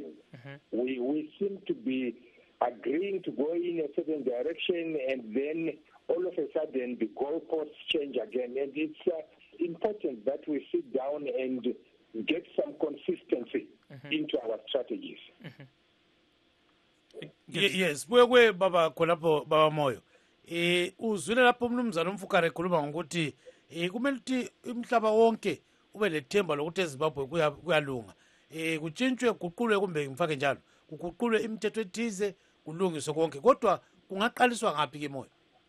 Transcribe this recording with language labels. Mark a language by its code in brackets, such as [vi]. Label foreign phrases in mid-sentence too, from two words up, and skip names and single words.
[en] We seem to be agreeing to go in a certain direction, and then all of a sudden the goalposts change again. And it's important that we sit down and get some consistency into our strategies. [nd] Yes, we baba khonapho baba Moyo. Uzwile lapho mnumzana uMfukare ekhuluma ngokuthi kumele ukuthi umhlaba wonke ube lethemba lokuthi eZimbabwe kuyalunga. Kutshintshwe kuqulwe kumbe ngifake njalo. Kuguqulwe imithetho ethize kulungiswe konke. Kodwa kungaqaliswa ngaphi ke Moyo?